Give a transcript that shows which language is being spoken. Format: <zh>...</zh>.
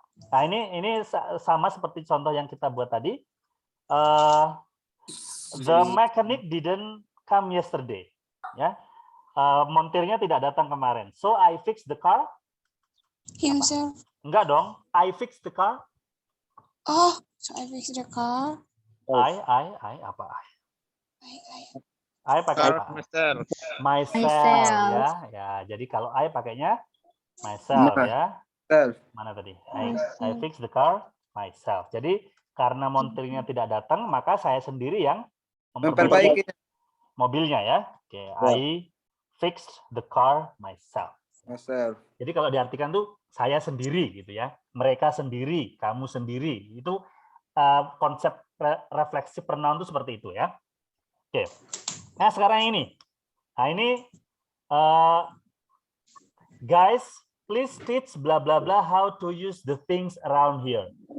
<id>Nah, ini sama seperti contoh yang kita buat tadi.</id> <en>The mechanic didn't come yesterday.</en> <id>Ya. Montirnya tidak datang kemarin.</id> <en>So I fixed the car. Himself.</en> <id>Enggak dong.</id> <en>I fixed the car. Oh, so I fix the car.</en> <id>I apa? I pakai apa? Myself ya. Jadi kalau I pakainya myself ya. Mana tadi?</id> <en>I fix the car myself.</en> <id>Jadi karena montirnya tidak datang, maka saya sendiri yang memperbaiki mobilnya ya. Oke,</id> <en>I fixed the car myself.</en> <id>Jadi kalau diartikan tuh saya sendiri gitu ya. Mereka sendiri, kamu sendiri. Itu konsep refleksi pronoun itu seperti itu ya. Oke. Nah, sekarang ini. Nah, ini</id> <en>guys, please teach bla bla bla how to use the things around here.</en>